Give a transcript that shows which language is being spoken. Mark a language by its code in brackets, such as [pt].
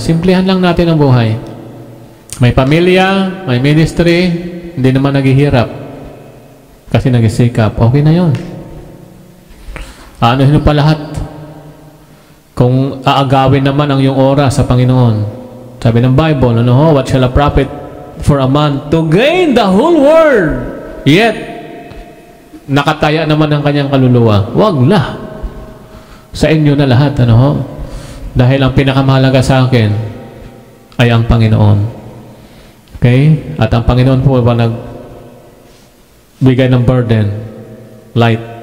[tl] Simplihan lang natin ang buhay. May pamilya, may ministry, hindi naman naghihirap. Kasi nagsisikap, okay na yun. Ano pa lahat? Kung aagawin naman ang iyong oras sa Panginoon. Sabi ng [en] Bible, what shall a prophet for a man to gain the whole world? [tl] Yet, nakataya naman ang kanyang kaluluwa. Wag na. Sa inyo na lahat, Dahil ang pinakamahalaga sa akin ay ang Panginoon. Okay? At ang Panginoon po ba bigay ng burden, light.